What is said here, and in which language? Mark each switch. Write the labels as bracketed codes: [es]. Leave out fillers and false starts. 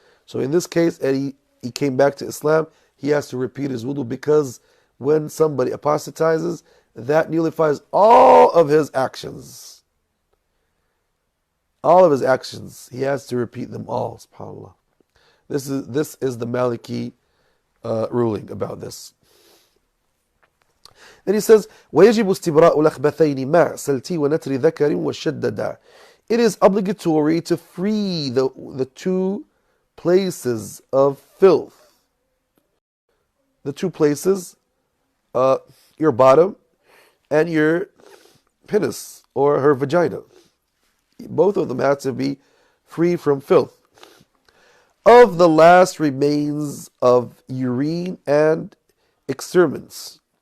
[en] So in this case, he came back to Islam, he has to repeat his wudu because when somebody apostatizes, that nullifies all of his actions. All of his actions, he has to repeat them all, subhanAllah. This is the Maliki ruling about this. Then he says, [ar] وَيَجِبُ اسْتِبْرَاءُ الْأَخْبَثَيْنِ مَعْ سَلْتِي وَنَتْرِ ذَكَرٍ وَالشَّدَّدَ. [en] It is obligatory to free the two places of filth. The two places, your bottom and your penis or her vagina. Both of them have to be free from filth. Of the last remains of urine and excrements.